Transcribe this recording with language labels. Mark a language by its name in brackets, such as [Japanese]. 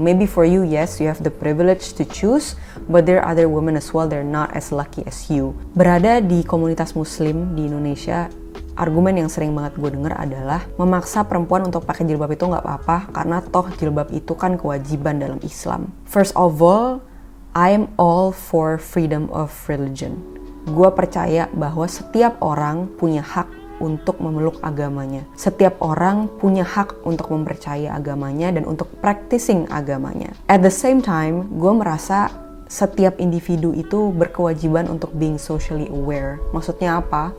[English] Maybe for you, yes, you have the privilege to choose, but there are other women as well, they're not as lucky as you. [Indonesian] Berada di komunitas Muslim di Indonesia, argumen yang sering banget gue denger adalah memaksa perempuan untuk pakai jilbab itu nggak apa-apa karena toh jilbab itu kan kewajiban dalam Islam. [English] First of all, I'm all for freedom of religion. [Indonesian] Gue percaya bahwa setiap orang punya hak untuk memeluk agamanya. Setiap orang punya hak untuk mempercayai agamanya dan untuk practicing agamanya. [English] At the same time, [Indonesian] gue merasa setiap individu itu berkewajiban untuk [English] being socially aware. [Indonesian] Maksudnya apa?